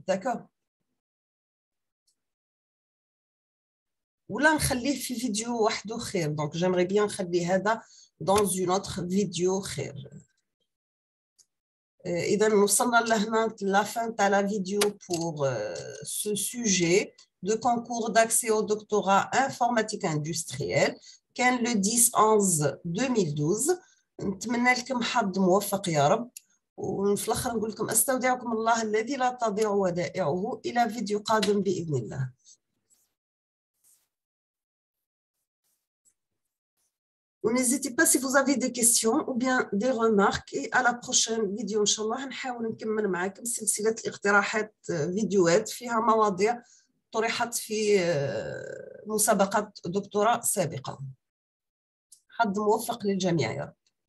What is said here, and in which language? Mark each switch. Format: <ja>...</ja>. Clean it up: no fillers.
<ar>داكور؟ ولا نخليه في فيديو وحده خير.</ar> <fr>دونك j'aimerais bien</fr> <ar>نخلي هذا</ar> <fr>dans une autre vidéo خير.</fr> <ar>إذا وصلنا لهنا</ar> <fr>la fin تاع la vidéo pour ce sujet de concours d'accès au doctorat informatique industrielle كان le 10/11/2012.</fr> <ar>نتمنى لكم حظ موفق يا رب. وفي الآخر نقول لكم استودعكم الله الذي لا تضيع ودائعه إلى فيديو قادم بإذن الله.</ar> <fr>N'hésitez pas si vous avez des questions ou bien des remarques et à la prochaine vidéo</fr> <ar>إن شاء الله نحاول نكمل معكم سلسلة الاقتراحات فيديوهات فيها مواضيع طرحت في مسابقات دكتوراه سابقة. حظ موفق للجميع يا رب.</ar>